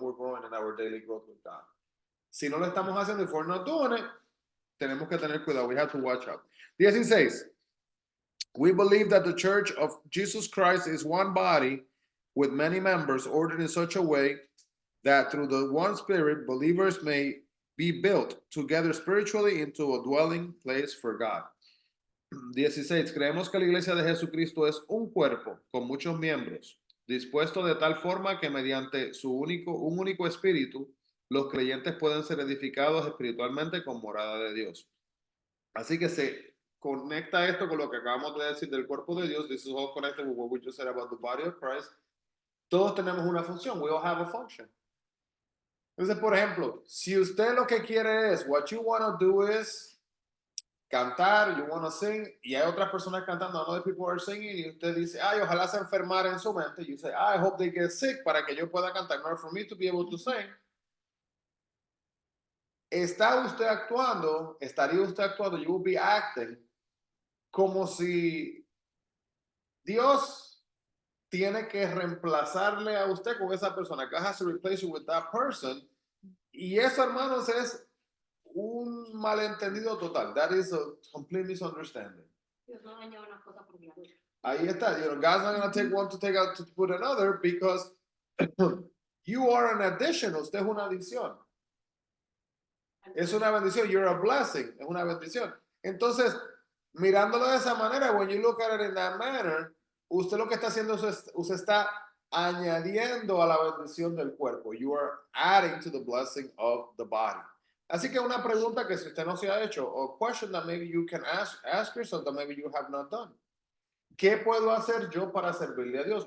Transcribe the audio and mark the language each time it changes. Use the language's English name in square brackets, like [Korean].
[English] We're growing in our daily growth with God. [Spanish] Si no lo estamos haciendo, [English] if we're not doing it, [Spanish] tenemos que tener cuidado. [English] We have to watch out. 16. We believe that the Church of Jesus Christ is one body with many members ordered in such a way that through the one Spirit, believers may be built together spiritually into a dwelling place for God. 16. [Spanish] Creemos que la iglesia de Jesucristo es un cuerpo con muchos miembros, dispuesto de tal forma que mediante un único espíritu, los creyentes pueden ser edificados espiritualmente con morada de Dios. Así que se conecta esto con lo que acabamos de decir del cuerpo de Dios. [English] This is all connected with what we just said about the body of Christ. [Spanish] Todos tenemos una función. [English] We all have a function. [Spanish] Entonces, por ejemplo, si usted lo que quiere es, [English] what you want to do is [Spanish] cantar, [English] you want to sing, [Spanish] y hay otras personas cantando, [English] other people are singing, [Spanish] y usted dice, ojalá se enfermara en su mente. [English] You say, I hope they get sick [Spanish] para que yo pueda cantar, [English] not for me to be able to sing. [Spanish] Estaría usted actuando, [English] you will be acting [Spanish] como si Dios tiene que reemplazarle a usted con esa persona. [English] God has to replace you with that person. [Spanish] Y eso, hermanos, es un malentendido total. [English] That is a complete misunderstanding. [Spanish] Dios no daña una cosa por la otra. Ahí está. [English] God's not going to take one to take out to put another, because you are an addition. [Spanish] Usted es una adición. Es una bendición. [English] You're a blessing. [Spanish] Es una bendición. Entonces, mirándolo de esa manera, [English] when you look at it in that manner, [Spanish] usted lo que está haciendo es, usted está añadiendo a la bendición del cuerpo. [English] You are adding to the blessing of the body. [Spanish] Así que una pregunta que si usted no se ha hecho, [English] or question that maybe you can ask yourself that maybe you have not done. [Spanish] ¿Qué puedo hacer yo para servirle a Dios?